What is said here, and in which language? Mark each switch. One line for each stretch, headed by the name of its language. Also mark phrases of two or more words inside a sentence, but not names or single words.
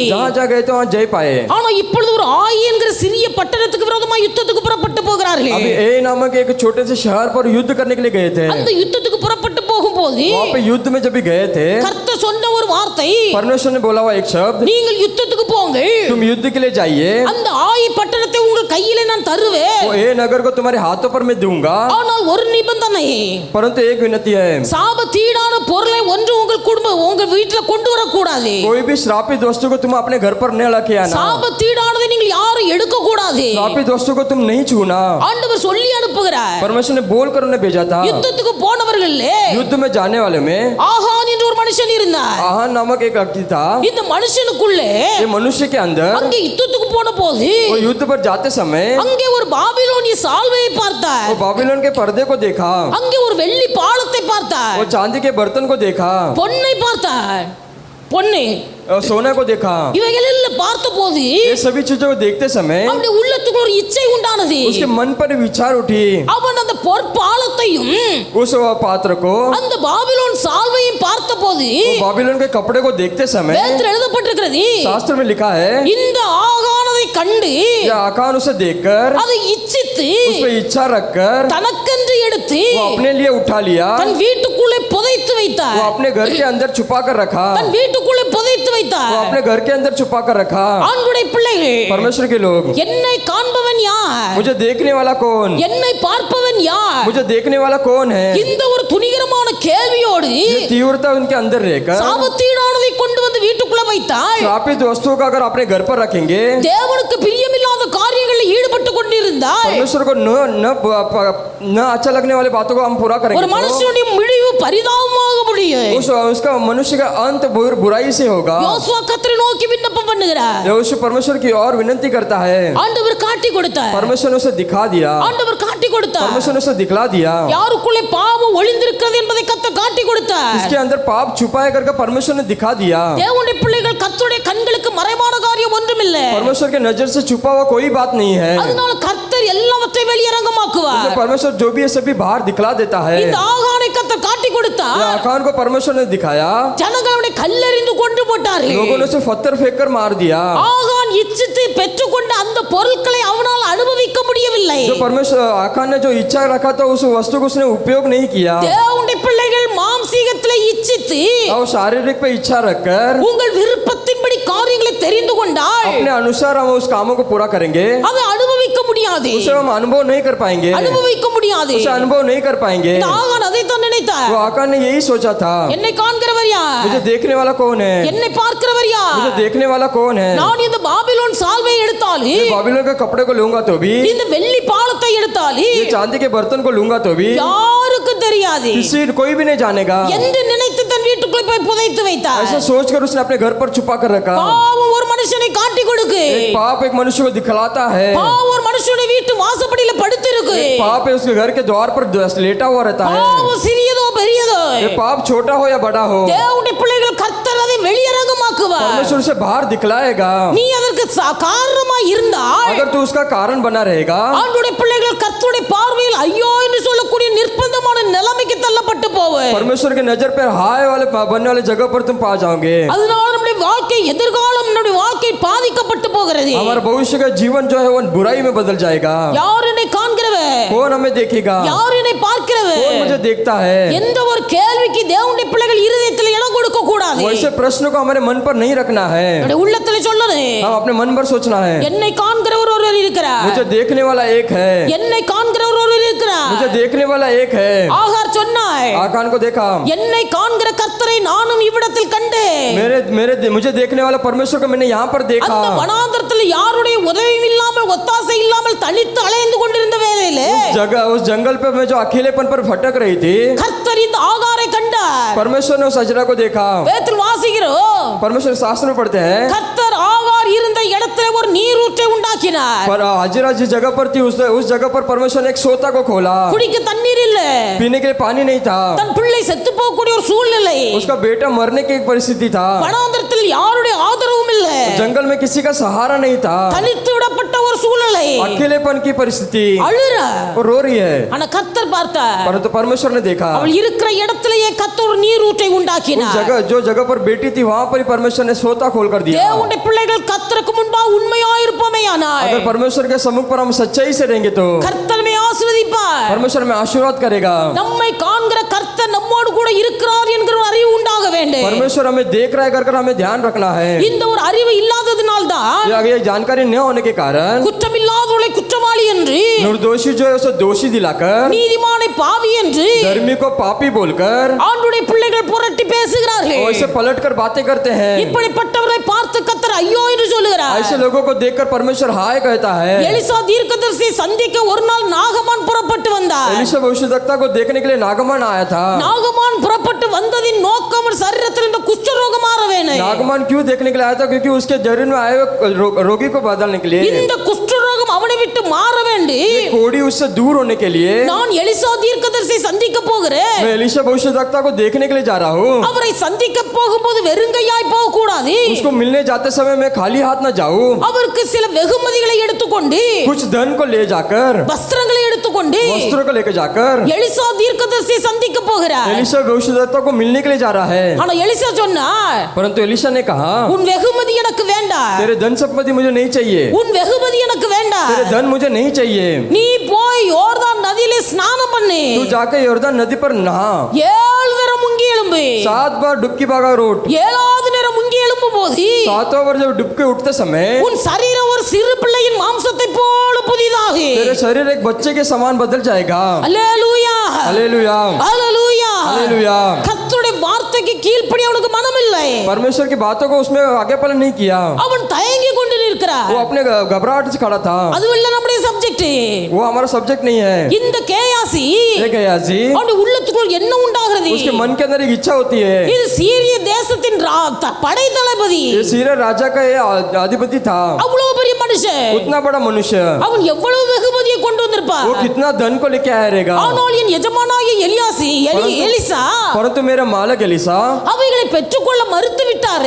Hindi: जहाँ जहाँ गए थे वहाँ जय पाए।
Tamil: ஆனா இப்பொழுது ஒரு ஆயி என்கிற சிறிய பட்டணத்துக்கு விரோதமாக யுத்தத்துக்கு புறப்பட்டு போகிறார்கள்.
Hindi: अभी ए नामक एक छोटे से शहर पर युद्ध करने के लिए गए थे।
Tamil: அந்த யுத்தத்துக்கு புறப்பட்டு போகும்போது
Hindi: वहाँ पे युद्ध में जब भी गए थे
Tamil: கர்த்தர் சொன்ன ஒரு வார்த்தை,
Hindi: परमेश्वर ने बोला हुआ एक शब्द,
Tamil: நீங்கள் யுத்தத்துக்கு போங்க,
Hindi: तुम युद्ध के लिए जाइए,
Tamil: அந்த ஆயி பட்டணத்தை உங்கள் கையிலே நான் தருவேன்,
Hindi: वो ए नगर को तुम्हारे हाथों पर मैं दूंगा,
Tamil: ஆனால் ஒரு நிபந்தனை,
Hindi: परंतु एक विनती है,
Tamil: சாபத்தீடான பொருளை ஒன்று உங்கள் குடும்பம் உங்கள் வீட்டுல கொண்டு வரக்கூடாது.
Hindi: कोई भी श्रापित वस्तु को तुम अपने घर पर न लेके आना।
Tamil: சாபத்தீடானதை நீங்கள் யாரும் எடுக்க கூடாது.
Hindi: श्रापित वस्तु को तुम नहीं छूना।
Tamil: ஆண்டவர் சொல்லி அனுப்புகிறார்.
Hindi: परमेश्वर ने बोल कर उन्हें भेजा था।
Tamil: யுத்தத்துக்கு போனவர்கள்
Hindi: युद्ध में जाने वाले में
Tamil: ஆகான் என்ற ஒரு மனுஷன் இருந்தார்.
Hindi: आहान नामक एक व्यक्ति था।
Tamil: இந்த மனுஷனுக்குள்ளே
Hindi: ये मनुष्य के अंदर
Tamil: அங்கே யுத்தத்துக்கு போன போது
Hindi: वो युद्ध पर जाते समय
Tamil: அங்கே ஒரு பாபிலோனிய சால்வையை பார்த்தார்.
Hindi: वो बाबिलोन के पर्दे को देखा,
Tamil: அங்கே ஒரு வெள்ளி பாலத்தை பார்த்தார்.
Hindi: वो चांदी के बर्तन को देखा,
Tamil: பொன்னை பார்த்தார். பொன்னு
Hindi: और सोने को देखा।
Tamil: இவைகளெல்லாம் பார்த்த போது
Hindi: ये सभी चीजों को देखते समय
Tamil: அவனுடைய உள்ளத்துக்கு ஒரு இச்சை உண்டானது.
Hindi: उसके मन पर विचार उठी,
Tamil: அவன் அந்த பொற்பாலத்தையும்
Hindi: उस पात्र को,
Tamil: அந்த பாபிலோன் சால்வையும் பார்த்த போது
Hindi: वो बाबिलोन के कपड़े को देखते समय
Tamil: வேதத்தில் எழுதப்பட்டிருக்கிறது,
Hindi: शास्त्र में लिखा है,
Tamil: இந்த ஆகானதை கண்டு
Hindi: ये आकान उसे देखकर
Tamil: அதை இச்சித்து
Hindi: उस पर इच्छा रखकर
Tamil: தனக்கென்று எடுத்து
Hindi: वो अपने लिए उठा लिया,
Tamil: தன் வீட்டுக்குள்ளே புதைத்து
Hindi: वो
Tamil: வைத்தார்.
Hindi: अपने घर के अंदर छुपा कर रखा,
Tamil: தன் வீட்டுக்குள்ளே புதைத்து
Hindi: वो
Tamil: வைத்தார்.
Hindi: अपने घर के अंदर छुपा कर रखा।
Tamil: ஆண்டுடைய பிள்ளைகள்,
Hindi: परमेश्वर के लोग,
Tamil: என்னை காண்பவன் யார்,
Hindi: मुझे देखने वाला कौन,
Tamil: என்னை பார்ப்பவன் யார்,
Hindi: मुझे देखने वाला कौन है,
Tamil: இந்த ஒரு துணிகரமான கேள்வியோடு
Hindi: ये तीव्रता उनके अंदर रहकर
Tamil: சாபத்தீடானதை கொண்டு வந்து வீட்டுக்குள்ள வைத்தால்
Hindi: श्रापित वस्तुओं का अगर अपने घर पर रखेंगे,
Tamil: தேவனுக்கு பிரியமில்லாத காரியங்களில் ஈடுபட்டு கொண்டிருந்தால்
Hindi: परमेश्वर को न अच्छा लगने वाली बातों को हम पूरा
Tamil: ஒரு
Hindi: करेंगे,
Tamil: மனுஷனுடைய முடிவு பரிதாபமாக முடியும்.
Hindi: उसका मनुष्य का अंत बुराई से होगा।
Tamil: யோசுவா கர்த்தரை நோக்கி விண்ணப்பம் பண்ணுகிறார்.
Hindi: यहोशू परमेश्वर की ओर विनती करता है,
Tamil: ஆண்டவர் காட்டி கொடுத்தார்.
Hindi: परमेश्वर ने उसे दिखा दिया,
Tamil: ஆண்டவர் காட்டி கொடுத்தார்.
Hindi: परमेश्वर ने उसे दिखला दिया,
Tamil: யாருக்குள்ளே பாவம் ஒளிந்திருக்கிறது என்பதை கர்த்தர் காட்டி கொடுத்தார்.
Hindi: इसके अंदर पाप छुपाया करके परमेश्वर ने दिखा दिया।
Tamil: தேவனுடைய பிள்ளைகள் கர்த்தருடைய கண்களுக்கு மறைவான காரியம் ஒன்றுமில்லை.
Hindi: परमेश्वर के नजर से छुपा हुआ कोई बात नहीं है,
Tamil: அதனால கர்த்தர் எல்லாவற்றையும் வெளியரங்கமாக்குவார்.
Hindi: परमेश्वर जो भी है सभी बाहर दिखला देता है।
Tamil: இந்த ஆகானை கர்த்தர் காட்டி கொடுத்தார்.
Hindi: आकान को परमेश्वर ने दिखाया,
Tamil: ஜனங்களுடைய கல்லெறிந்து கொண்டு போட்டார்கள்.
Hindi: लोगों ने उसे पत्थर फेंक कर मार दिया।
Tamil: ஆகான் இச்சித்து பெற்றுக்கொண்ட அந்த பொருட்களை அவனால் அனுபவிக்க முடியவில்லை.
Hindi: जो परमेश्वर आकान ने जो इच्छा रखा था उस वस्तु को उसने उपयोग नहीं किया,
Tamil: தேவனுடைய பிள்ளைகள் மாம்சீகத்திலே இச்சித்து
Hindi: और शारीरिक पे इच्छा रखकर
Tamil: உங்கள் விருப்பத்தின்படி காரியங்களை தெரிந்து கொண்டால்
Hindi: अपने अनुसार हम उस कामों को पूरा करेंगे,
Tamil: அதை அனுபவிக்க முடியாது.
Hindi: उसे हम अनुभव नहीं कर पाएंगे,
Tamil: அனுபவிக்க முடியாது.
Hindi: उसे अनुभव नहीं कर पाएंगे।
Tamil: இந்த ஆகான் அதைத்தான் நினைத்தார்.
Hindi: वो आकान ने यही सोचा था,
Tamil: என்னை காண்கிறவர் யார்,
Hindi: मुझे देखने वाला कौन है,
Tamil: என்னை பார்க்கிறவர் யார்,
Hindi: मुझे देखने वाला कौन है,
Tamil: நான் இந்த பாபிலோன் சால்வை எடுத்தாலும்
Hindi: मैं बाबिलोन के कपड़े को लूंगा तो भी,
Tamil: இந்த வெள்ளி பாலத்தை எடுத்தாலும்
Hindi: ये चांदी के बर्तन को लूंगा तो भी
Tamil: யாருக்கும் தெரியாது
Hindi: किसी कोई भी नहीं जानेगा।
Tamil: என்று நினைத்து தன் வீட்டுக்குள்ளே போய் புதைத்து வைத்தார்.
Hindi: ऐसा सोचकर उसने अपने घर पर छुपा कर रखा।
Tamil: பாவம் ஒரு மனுஷனை காட்டி கொடுக்கு.
Hindi: एक पाप एक मनुष्य को दिखलाता है,
Tamil: பாவம் ஒரு மனுஷனுடைய வீட்டு வாசப்படியில படுத்திருக்கு.
Hindi: एक पाप है उसके घर के द्वार पर लेटा हुआ रहता है।
Tamil: பாவம் சிறியதோ பெரியதோ
Hindi: ये पाप छोटा हो या बड़ा हो,
Tamil: தேவனுடைய பிள்ளைகள் கர்த்தர் அதை வெளியரங்கமாக்குவார்.
Hindi: परमेश्वर उसे बाहर दिखलाएगा।
Tamil: நீ அதற்கு காரணமா இருந்தால்
Hindi: अगर तू उसका कारण बना रहेगा,
Tamil: ஆண்டவருடைய பிள்ளைகள் கர்த்தருடைய பார்வையில் ஐயோ என்று சொல்லக்கூடிய நிர்பந்தமான நிலைமைக்கு தள்ளப்பட்டு போவே.
Hindi: परमेश्वर की नजर पर हाय वाले बनने वाले जगह पर तुम पा जाओगे।
Tamil: அதனால நம்முடைய வாழ்க்கை எதிர்காலம் நம்முடைய வாழ்க்கை பாதிக்கப்பட்டு போகிறது.
Hindi: हमारा भविष्य का जीवन जो है वो बुराई में बदल जाएगा।
Tamil: யார் என்னை காண்கிறவர்,
Hindi: कौन हमें देखेगा,
Tamil: யார் என்னை பார்க்கிறவர்,
Hindi: कौन मुझे देखता है,
Tamil: எந்த ஒரு கேள்விக்கு தேவனுடைய பிள்ளைகள் இருதயத்தில் இடம் கொடுக்க கூடாது.
Hindi: वैसे प्रश्न को हमारे मन पर नहीं रखना है,
Tamil: நம்முடைய உள்ளத்தில் சொல்லணும்,
Hindi: हम अपने मन पर सोचना है,
Tamil: என்னை காண்கிறவர் ஒருவர் இருக்கிறார்,
Hindi: मुझे देखने वाला एक है,
Tamil: என்னை காண்கிறவர் ஒருவர் இருக்கிறார்.
Hindi: मुझे देखने वाला एक है।
Tamil: ஆகார் சொன்னாய்,
Hindi: आकान को देखा,
Tamil: என்னை காண்கிற கர்த்தரை நானும் இவ்விடத்தில் கண்டேன்.
Hindi: मुझे देखने वाला परमेश्वर को मैंने यहाँ पर देखा।
Tamil: அந்த வனாந்தரத்தில் யாருடைய உதவியும் இல்லாமல் ஒத்தாசை இல்லாமல் தனித்து அலைந்து கொண்டிருந்த வேளையிலே
Hindi: उस जंगल पे मैं जो अकेलेपन पर भटक रही थी,
Tamil: கர்த்தர் இந்த ஆகாரை கண்டார்.
Hindi: परमेश्वर ने उस अजरा को देखा।
Tamil: வேதத்தில் வாசிக்கிறோம்,
Hindi: परमेश्वर शास्त्र में पढ़ते हैं,
Tamil: கர்த்தர் ஆகார் இருந்த இடத்திலே ஒரு நீரூற்றை உண்டாக்கினார்.
Hindi: पर हजरा जिस जगह पर थी उस जगह पर परमेश्वर ने एक सोता को खोला।
Tamil: குடிக்க தண்ணீர் இல்ல,
Hindi: पीने के लिए पानी नहीं था।
Tamil: தன் பிள்ளை பிள்ளை செத்து போகக்கூடிய ஒரு சூழ்நிலை.
Hindi: उसका बेटा मरने की एक परिस्थिति था।
Tamil: வனாந்தரத்தில் யாருடைய ஆதரவும் இல்லை.
Hindi: जंगल में किसी का सहारा नहीं था।
Tamil: தனித்து விடப்பட்ட ஒரு சூழ்நிலை.
Hindi: अकेलेपन की परिस्थिति।
Tamil: அழுற.
Hindi: वो रो रही है।
Tamil: ஆனா கர்த்தர் பார்த்தார்.
Hindi: परंतु परमेश्वर ने देखा
Tamil: அவள் இருக்கிற இடத்திலேயே கர்த்தர் ஒரு நீரூற்றை
Hindi: उस
Tamil: உண்டாக்கினார்.
Hindi: जगह जो जगह पर बेटी थी वहां पर ही परमेश्वर ने सोता खोल कर दिया।
Tamil: தேவனுடைய பிள்ளைகள் கர்த்தருக்கு முன்பாக உண்மையாயிருப்போமேயானால்
Hindi: अगर परमेश्वर के सम्मुख पर हम सच्चाई से रहेंगे तो
Tamil: கர்த்தர் நம்மை ஆசீர்வதிப்பார்.
Hindi: परमेश्वर में आशीर्वाद करेगा।
Tamil: நம்மை காண்கிற கர்த்தர் நம்மோடு கூட இருக்கிறார் என்கிற ஒரு அறிவு உண்டாக வேண்டும்.
Hindi: परमेश्वर हमें देख रहा है कर हमें ध्यान रखना है।
Tamil: இந்த ஒரு அறிவு இல்லாததினால்தான்
Hindi: ये जानकारी न होने के कारण
Tamil: குற்றமில்லாதவளை குற்றவாளி என்று,
Hindi: निर्दोषी जो है उसे दोषी दिलाकर,
Tamil: நீதிமானை பாவி என்று
Hindi: धर्मी को पापी बोलकर
Tamil: ஆண்டுடைய பிள்ளைகள் புரட்டி பேசுகிறார்கள்.
Hindi: और इसे पलट कर बातें करते हैं।
Tamil: இப்படிப்பட்டவரை பார்த்து கர்த்தர் ஐயோ என்று சொல்லுகிறார்.
Hindi: ऐसे लोगों को देखकर परमेश्वर हाय कहता है।
Tamil: எலிசா தீர்க்கதரிசி சந்திக்க ஒரு நாள் நாகமான் புறப்பட்டு வந்தார்.
Hindi: एलीशा भविष्यद्वक्ता को देखने के लिए नागमान आया था।
Tamil: நாகமான் புறப்பட்டு வந்ததின் நோக்கம் சரீரத்தில் இருந்த குஷ்டரோகம் மாற வேண்டும்.
Hindi: नागमान क्यों देखने के लिए आया था? क्योंकि उसके शरीर में आए हुए रोगी को बदलने के लिए,
Tamil: இந்த குஷ்டரோகம் அவனை விட்டு மாற வேண்டும்.
Hindi: कोड़ी उससे दूर होने के लिए
Tamil: நான் எலிசா தீர்க்கதரிசி சந்திக்க போகிறேன்.
Hindi: मैं एलीशा भविष्यद्वक्ता को देखने के लिए जा रहा हूँ।
Tamil: அவரை சந்திக்க போகும்போது வெறுங்கையாய் போக கூடாது.
Hindi: उसको मिलने जाते समय मैं खाली हाथ न जाऊँ।
Tamil: அவருக்கு சில வெகுமதிகளை எடுத்துக்கொண்டு,
Hindi: कुछ धन को ले जाकर,
Tamil: வஸ்திரங்களை எடுத்துக்கொண்டு
Hindi: वस्त्रों को लेकर जाकर
Tamil: எலிசா தீர்க்கதரிசி சந்திக்க போகிறார்.
Hindi: एलीशा भविष्यद्वक्ता को मिलने के लिए जा रहा है।
Tamil: ஆனா எலிசா சொன்னார்,
Hindi: परंतु एलीशा ने कहा
Tamil: உன் வெகுமதி எனக்கு வேண்டாம்.
Hindi: तेरे धन संपत्ति मुझे नहीं चाहिए।
Tamil: உன் வெகுமதி எனக்கு வேண்டாம்.
Hindi: तेरे धन मुझे नहीं चाहिए।
Tamil: நீ போய் யோர்தான் நதியிலே ஸ்நானம் பண்ணு.
Hindi: तू जाकर यॉर्दन नदी पर नहा।
Tamil: 7 நேரம் முங்கி எழும்பு.
Hindi: 7 बार डुबकी भागा रोट।
Tamil: 7வது நேரம் முங்கி எழும்பும் போது
Hindi: 7वां बार जब डुब के उठते समय
Tamil: உன் சரீரம் ஒரு சிறு பிள்ளையின் மாம்சத்தை போல புதிதாகு.
Hindi: तेरे शरीर एक बच्चे के समान बदल जाएगा।
Tamil: அல்லேலூயா,
Hindi: हालेलुया,
Tamil: அல்லேலூயா.
Hindi: हालेलुया।
Tamil: கர்த்தருடைய வார்த்தைக்கு கீழ்ப்படி அவனுக்கு மனம் இல்லை.
Hindi: परमेश्वर की बातों को उसमें आगे पल नहीं किया।
Tamil: அவன் தயங்கி கொண்டு நிற்கிறான்.
Hindi: वो अपने घबराहट से खड़ा था।
Tamil: அதுவல்ல நம்முடைய சப்ஜெக்ட்.
Hindi: वो हमारा सब्जेक्ट नहीं है।
Tamil: இந்த கேயாசி
Hindi: ये गयासी,
Tamil: அவனுடைய உள்ளத்துக்குள் என்ன உண்டாகிறது?
Hindi: उसके मन के अंदर एक इच्छा होती है।
Tamil: இது சீரிய தேசத்தின் படை தளபதி.
Hindi: ये सीरिया राजा का ये अधिपति था।
Tamil: அவ்வளவு பெரிய மனுஷன்.
Hindi: उतना बड़ा मनुष्य,
Tamil: அவன் எவ்வளவு வெகுமதியை கொண்டு வந்திருப்பான்.
Hindi: वो कितना धन को लेके आया रहेगा।
Tamil: ஆனால் என் எஜமானாகிய எலிசா
Hindi: परंतु मेरा मालक एलीशा
Tamil: அவைகளை பெற்றுக்கொள்ள மறுத்து விட்டாரே.